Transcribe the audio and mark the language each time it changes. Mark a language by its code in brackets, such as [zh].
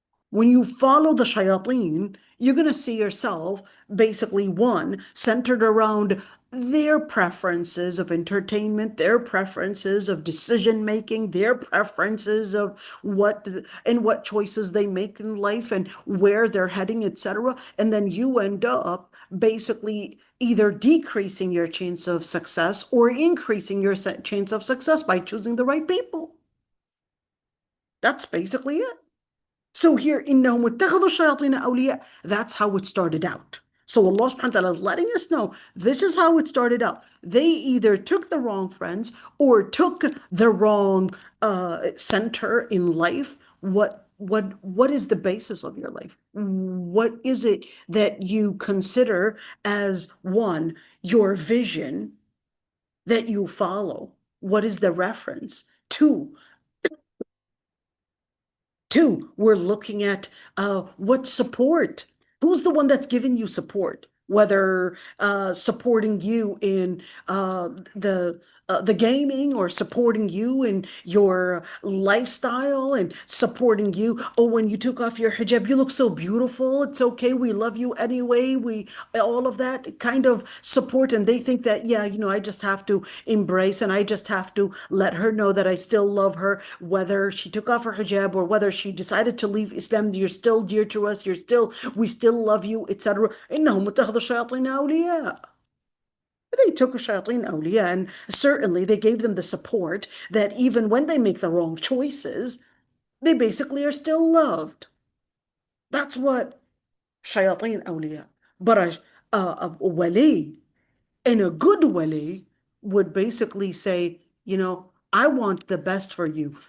[en] When you follow the shayateen, you're going to see yourself basically one centered around their preferences of entertainment, their preferences of decision making, their preferences of what and what choices they make in life and where they're heading, etc. And then you end up basically either decreasing your chance of success or increasing your chance of success by choosing the right people. That's basically it. So here, [ar] إِنَّهُمُ اتَّخَذُوا الشَّيَاطِينَ أَوْلِيَاءَ. [en] That's how it started out. So Allah subhanahu wa ta'ala is letting us know this is how it started out. They either took the wrong friends or took the wrong center in life. What is the basis of your life? What is it that you consider as one, your vision that you follow? What is the reference? Two, we're looking at what support. Who's the one that's giving you support? Whether supporting you in the gaming or supporting you in your lifestyle and supporting you. Oh, when you took off your hijab, you look so beautiful. It's okay. We love you anyway. We all of that kind of support. And they think that, yeah, I just have to embrace and I just have to let her know that I still love her, whether she took off her hijab or whether she decided to leave Islam. You're still dear to us. We still love you, etc. [ar] إنهم اتخذوا الشياطين أولياء. [en] They took a shayateen awliya, and certainly they gave them the support that even when they make the wrong choices, they basically are still loved. That's what shayateen awliya. But a wali, and a good wali, would basically say, I want the best for you.